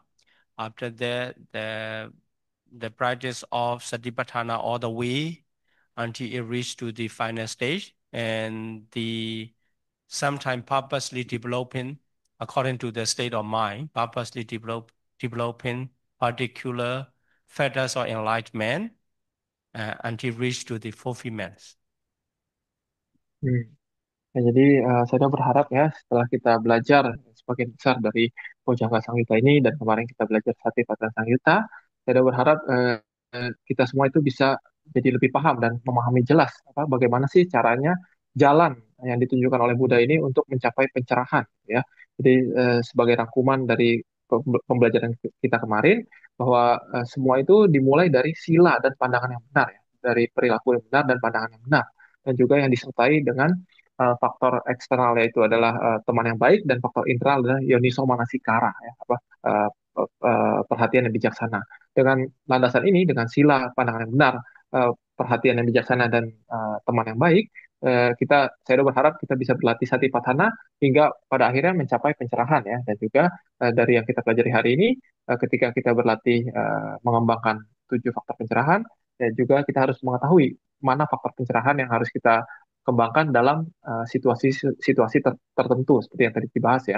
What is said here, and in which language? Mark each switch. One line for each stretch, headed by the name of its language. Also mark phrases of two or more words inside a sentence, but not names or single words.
English: After that, the practice of Satipatthana all the way until it reached to the final stage, and the sometime purposely developing according to the state of mind, purposely developing particular fetters or enlightenment until reach to the fulfillment. Hmm.
Indonesian: Ya, jadi saya berharap ya setelah kita belajar sebagian besar dari Bojjhanga Samhita ini dan kemarin kita belajar Satipatthana Samhita, saya berharap kita semua itu bisa jadi lebih paham dan memahami jelas bagaimana sih caranya jalan yang ditunjukkan oleh Buddha ini untuk mencapai pencerahan ya. Jadi sebagai rangkuman dari pembelajaran kita kemarin bahwa semua itu dimulai dari sila dan pandangan yang benar ya, dari perilaku yang benar dan pandangan yang benar dan juga yang disertai dengan faktor eksternal yaitu adalah teman yang baik dan faktor internal adalah
Pali: yoniso manasikara
Indonesian: ya uh, perhatian yang bijaksana. Dengan landasan ini dengan sila pandangan yang benar, perhatian yang bijaksana dan teman yang baik, saya berharap kita bisa berlatih satipatthana hingga pada akhirnya mencapai pencerahan ya dan juga dari yang kita pelajari hari ini ketika kita berlatih mengembangkan 7 faktor pencerahan dan juga kita harus mengetahui mana faktor pencerahan yang harus kita kembangkan dalam situasi tertentu seperti yang tadi dibahas ya.